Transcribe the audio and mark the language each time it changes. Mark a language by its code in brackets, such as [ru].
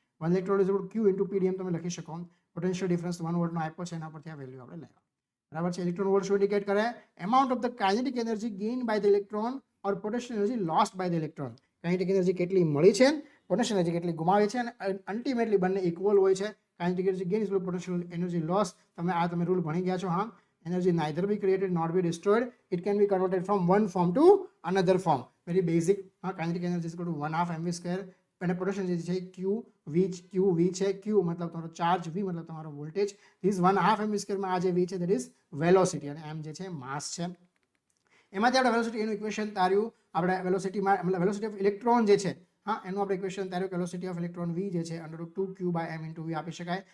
[gu] 1 [en] electron is equal to Q into PDM [gu] તમે લખી શકો. પોટેન્શિયલ ડિફરન્સ 1 વોલ્ટનો આપ્યો છે, એના પરથી આ વેલ્યુ આપણે લેવા. બરાબર છે. [en] electron volt [gu] શું ઇન્ડિકેટ કરે? [en] Amount of the kinetic energy gain by the electron or potential energy lost by the electron. [gu] Kinetic energy કેટલી મળી છે, પોટેન્શિયલ એનર્જી કેટલી ગુમાવી છે, અને અલ્ટિમેટલી બંને ઇક્વલ હોય છે. [en] Kinetic energy gain is equal to potential energy loss. [gu] તમે રૂલ ભણી ગયા છો. હા, [en] energy neither be created nor be destroyed, it can be converted from one form to another form. Very basic. Kinetic energy is equal to 1/2 mv square, [gu] અને potential જે છે Q V છે. Q મતલબ તમારો ચાર્જ, V મતલબ તમારો voltage. [en] this [gu] 1/2 mv square માં આ જે V છે [en] that is [gu] વેલોસિટી, અને m જે છે માસ છે. એમાંથી આપણે વેલોસિટી એનું ઇક્વેશન તાર્યું. આપણે વેલોસિટીમાં મતલબ [en] velocity of electron [gu] જે છે, હા, એનું આપણે ઇક્વેશન તાર્યું કે વેલોસિટી ઓફ ઇલેક્ટ્રોન V જે છે √2q/m × V આપી શકાય.